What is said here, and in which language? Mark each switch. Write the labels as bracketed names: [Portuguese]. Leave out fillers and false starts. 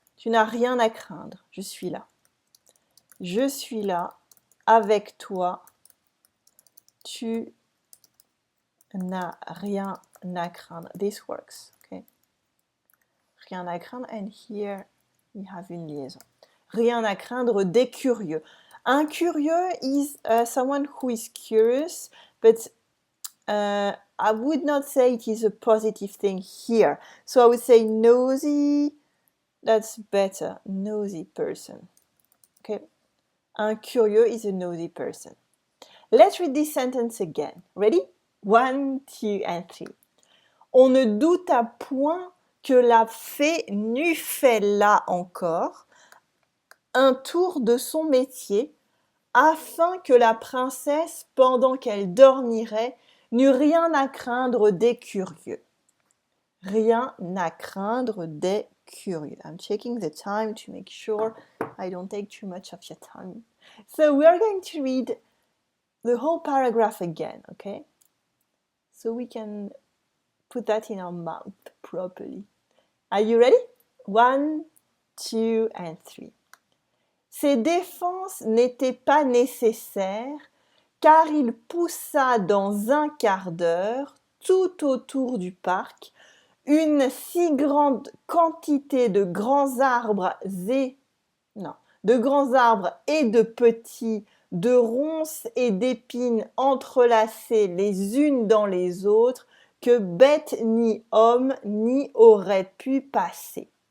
[French] Tu n'as rien à craindre, je suis là. Je suis là avec toi. Tu n'as rien à craindre. [English] This works, okay? [French] Rien à craindre, [English] and here we have une liaison. [French] Rien à craindre des curieux. [English] Un curieux is someone who is curious, but I would not say it is a positive thing here. So I would say nosy, that's better, nosy person, okay? Un curieux is a nosy person. Let's read this sentence again. Ready? 1, 2, and 3. [French] On ne douta point que la fée n'eût fait là encore un tour de son métier, afin que la princesse, pendant qu'elle dormirait, n'eût rien à craindre des curieux. Rien à craindre des curieux. [English] I'm checking the time to make sure I don't take too much of your time. So we are going to read the whole paragraph again, okay? So we can put that in our mouth properly. Are you ready? 1, 2, and 3. [French] Ces défenses n'étaient pas nécessaires, car il poussa dans un quart d'heure, tout autour du parc, une si grande quantité de grands arbres et de petits, de ronces et d'épines entrelacées les unes dans les autres, que bête ni homme n'y aurait pu passer.